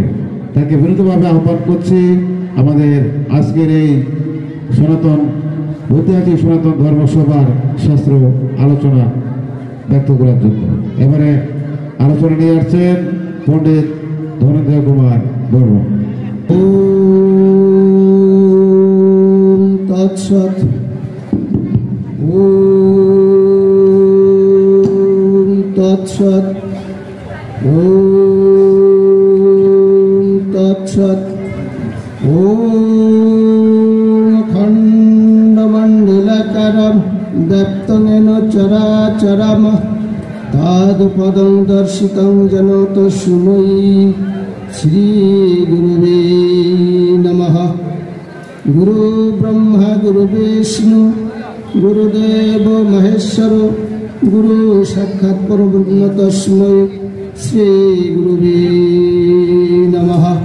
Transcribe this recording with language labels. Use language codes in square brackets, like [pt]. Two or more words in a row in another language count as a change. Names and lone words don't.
[bn] তাকে বিনীতভাবে আহ্বান করছি আমাদের আজকের এই সনাতন ঐতিহাসিক সনাতন ধর্মসভার শাস্ত্র আলোচনা ব্যক্ত করার জন্য। এবারে আলোচনা নিয়ে আসছেন পণ্ডিত ধনঞ্জয় কুমার বর্মন। [sa] ওম তৎসৎ। ওম তৎসৎ। ওম তৎসৎ। ওম খণ্ডমণ্ডলাকারম ব্যপ্তনেন চরাচরম তাদপদং দর্শিতং যেন তস্मै শ্রী গুরুবে নমঃ। গুরু ব্রহ্মা গুরু বিষ্ণু গুরুদেব মহেশ্বর গুরু সাক্ষাৎ পরব্রহ্ম তস্मै শ্রী গুরুবে নমঃ।